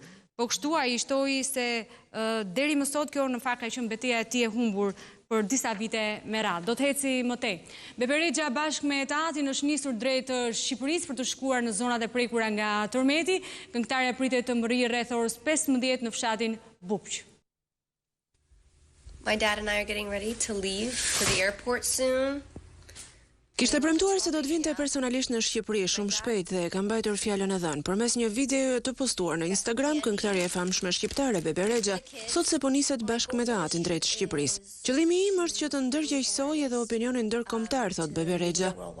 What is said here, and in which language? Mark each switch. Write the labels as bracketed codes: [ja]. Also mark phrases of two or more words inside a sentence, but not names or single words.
[sq] Po kështu ai shtoi se deri më sot kjo në fakt ka qenë betejë e tij e humbur për disa vite me radhë. Do të heci më tej. Bebe Rexha bashkë me etatin është nisur drejt Shqipërisë për të shkuar në zonat e prekura nga tërmeti. Këngëtarja pritet të mërrijë rreth orës 15 në fshatin Bupq. [en] My dad and I are getting ready to leave for the airport soon. [sq] Kishte premtuar se do të vinte personalisht në Shqipëri shumë shpejt dhe ka mbajtur fjalën e dhënë. Përmes një video të postuar në Instagram, këngëtarja e famshme shqiptare Bebe Rexha thot se po niset bashkë me teatrin drejt Shqipërisë. Qëllimi im është që të ndërgjegjësoj edhe opinionin ndërkombëtar, thot Bebe Rexha.